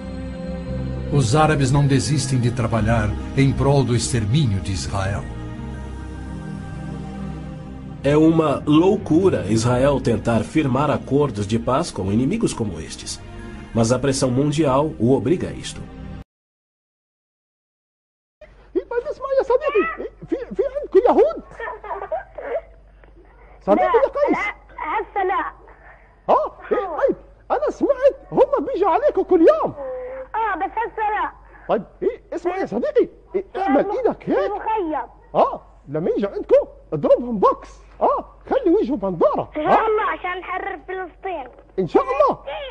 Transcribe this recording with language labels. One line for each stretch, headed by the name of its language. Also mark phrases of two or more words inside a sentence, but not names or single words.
Portuguese: Os árabes não desistem de trabalhar em prol do extermínio de Israel. É uma loucura Israel tentar firmar acordos de paz com inimigos como estes. Mas a pressão mundial o obriga a isto.
Arabic: صديقي يا قيس هسه لا طيب انا سمعت هم بيجوا عليكم كل يوم بس هسه لا طيب اسمع يا صديقي اعمل ايدك هيك مخيم لما يجوا عندكم اضربهم بوكس خلي وجهه بنداره ان شاء الله عشان نحرر فلسطين ان شاء الله